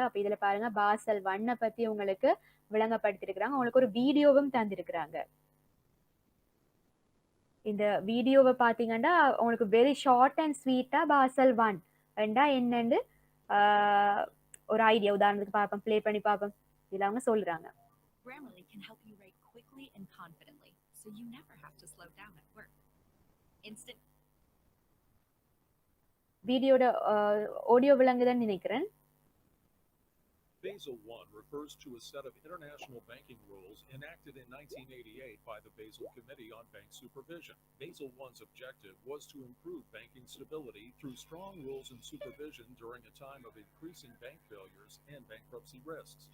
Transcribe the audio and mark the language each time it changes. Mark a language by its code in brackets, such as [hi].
[ta] அப்ப இதுல பாருங்க, பாசல் 1 பத்தி உங்களுக்கு விளங்கப்படுத்திருக்கிறாங்க. உங்களுக்கு ஒரு வீடியோவும் தந்திருக்கிறாங்க. இந்த வீடியோவை பாத்தீங்கன்னா உங்களுக்கு வெரி ஷார்ட் அண்ட் ஸ்வீட்டா பாசல் 1 என்னன்னு ஒரு ஐடியா உதாரணத்துக்கு பார்ப்போம், ப்ளே பண்ணி பார்ப்போம். இதுல அவங்க சொல்றாங்க, [en] Grammarly can help you write quickly and confidently, so you never have to slow down at work. Instant [ta] வீடியோட ஆடியோ விளங்குதுன்னு நினைக்கிறேன். [en] Basel I refers to a set of international banking rules enacted in 1988 by the Basel Committee on Bank Supervision. Basel I's objective was to improve banking stability through strong rules and supervision during a time of increasing bank failures and bankruptcy risks.